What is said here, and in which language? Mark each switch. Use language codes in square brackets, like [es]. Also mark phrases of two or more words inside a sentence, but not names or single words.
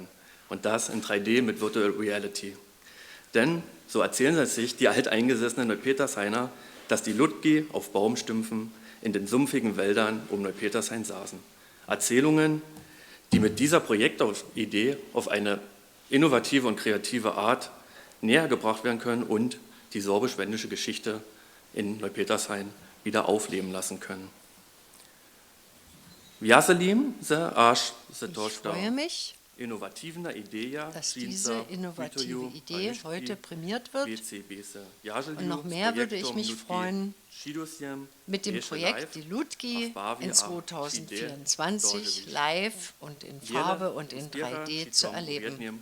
[de] Und das in 3D mit Virtual Reality. Denn, so erzählen es sich die alteingesessenen Neupetershainer, dass die Ludgi auf Baumstümpfen in den sumpfigen Wäldern um Neupetershain saßen. Erzählungen, die mit dieser Projektidee auf eine innovative und kreative Art näher gebracht werden können und die sorbisch-wendische Geschichte in Neupetershain wieder aufleben lassen können. [dsb] Vjaselim se až se [de] Ich [dsb] tošta [de] freue mich, innovativer Idee, dass diese innovative Idee heute prämiert wird. Und noch mehr würde ich mich freuen, mit dem Projekt die Ludgi in 2024 live und in Farbe und in 3D zu erleben.